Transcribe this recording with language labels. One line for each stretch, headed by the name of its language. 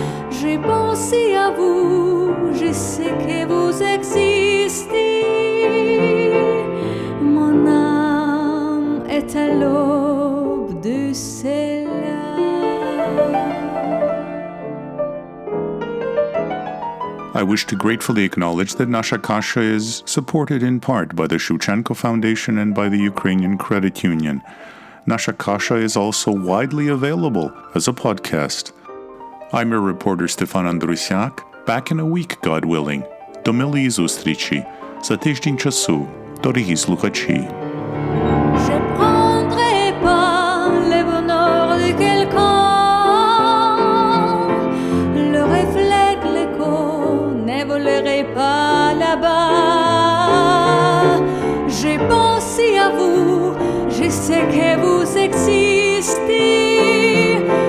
French: J'ai pensé à vous, je sais que vous existez. Mon âme est à l'aube de celle-là.
English: I wish to gratefully acknowledge that Nasha Kasha is supported in part by the Shevchenko Foundation and by the Ukrainian Credit Union. Nasha Kasha is also widely available as a podcast. I'm your reporter Stefan Andrusiak, back in a week, God willing.
Ukrainian: До милої зустрічі. За тиждень часу, дорогі слухачі.
French: Je prendrai pas le bonheur de quelqu'un, le reflet de l'écho ne volerai pas là-bas. J'ai pensé à vous, je sais que vous existez.